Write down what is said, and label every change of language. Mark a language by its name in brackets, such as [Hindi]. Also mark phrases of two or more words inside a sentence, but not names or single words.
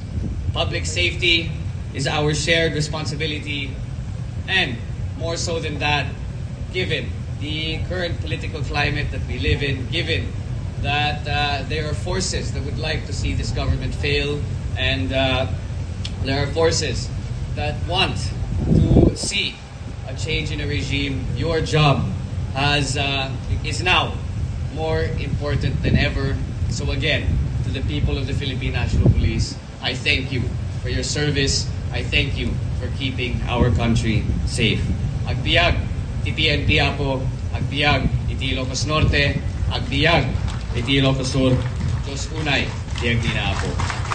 [English] Public safety is our shared responsibility, and more so than that, given the current political climate that we live in, given that there are forces that would like to see this government fail, and there are forces that want to see a change in a regime, your job is now more important than ever. So again, to the people of the Philippine National Police, I thank you for your service. I thank you for keeping our country safe. [Iloko] Agbiag, iti PNP Apo, agbiag, iti Ilocos Norte, agbiag, iti Ilocos Sur, Diyos unay, diag din Apo.